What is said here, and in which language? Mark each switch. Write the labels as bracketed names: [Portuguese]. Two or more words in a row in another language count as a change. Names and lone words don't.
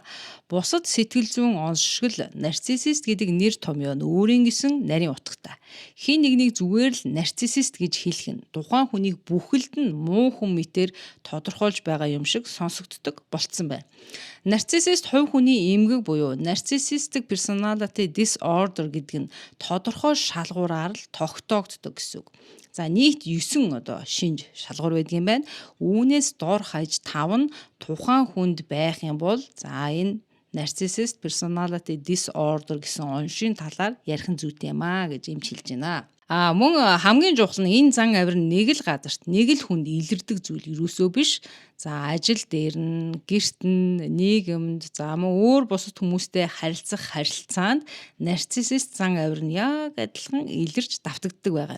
[Mongolian] Бусад сэтгэл зүйн онцшгол нарциссист гэдэг нэр томьёо нь өөрийн гэсэн нарийн утгатай. Хин нэгнийг зүгээр л нарциссист гэж хэлэх нь тухайн хүнийг бүхэлд нь муу хүн мэтээр тодорхойлж байгаа юм шиг сонсогддог болцсон байна. Нарциссист хувь хүний эмгэг буюу [English] narcissistic personality disorder [Mongolian] гэдэг нь тодорхой шалгуураар л тогтоогддог гэсэн үг. За нийт 9 шинж шалгуур байдаг юм байна. Үүнээс дор хаяж 5 нь тухайн хүнд байх юм бол за энэ [English] narcissist personality disorder [Mongolian] гэсэн оншийн талаар ярих нь зүйтэй юм а гэж эмч хэлж байна. Мөн хамгийн чухал нь энэ зан авир нэг л газарт нэг л хүнд илэрдэг зүйл юусөө биш. За ажил дээр нь, гэрт нь, нийгэмд, за мөн өөр бусад хүмүүстэй харилцах харилцаанд нарциссист зан авир нь яг адилхан илэрч давтагддаг байгаа.